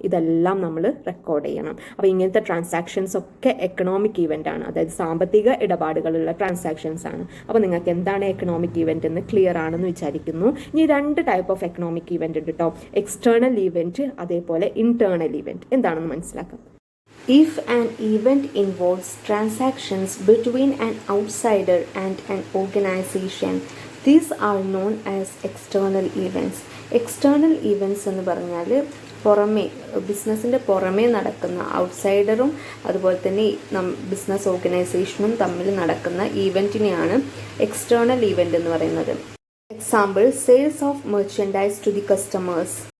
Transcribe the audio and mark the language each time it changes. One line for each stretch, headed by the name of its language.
Malayalam: ഇതെല്ലാം നമ്മൾ റെക്കോർഡ് ചെയ്യണം. അപ്പോൾ ഇങ്ങനത്തെ ട്രാൻസാക്ഷൻസ് ഒക്കെ എക്കണോമിക് ഈവന്റ് ആണ്, അതായത് സാമ്പത്തിക ഇടപാടുകളുള്ള ട്രാൻസാക്ഷൻസ് ആണ്. അപ്പോൾ നിങ്ങൾക്ക് എന്താണ് എക്കണോമിക് ഈവന്റ് എന്ന് ക്ലിയർ ആണെന്ന് വിചാരിക്കുന്നു. ഇനി രണ്ട് ടൈപ്പ് ഓഫ് എക്കണോമിക് ഈവന്റ് ഉണ്ട് കേട്ടോ, എക്സ്റ്റേണൽ ഈവന്റ് അതേപോലെ ഇന്റേണൽ ഈവന്റ്. എന്താണെന്ന് മനസ്സിലാക്കാം.
English: If an event involves transactions between an outsider and an organization, these are known as external events.
Malayalam: External events എന്ന് പറഞ്ഞാൽ പുറമേ, ബിസിനസ്സിൻ്റെ പുറമേ നടക്കുന്ന, ഔട്ട്സൈഡറും അതുപോലെ തന്നെ ബിസിനസ് ഓർഗനൈസേഷനും തമ്മിൽ നടക്കുന്ന ഈവൻറ്റിനെയാണ് എക്സ്റ്റേണൽ ഈവൻ്റ് എന്ന് പറയുന്നത്.
English: Example, sales of merchandise to the customers.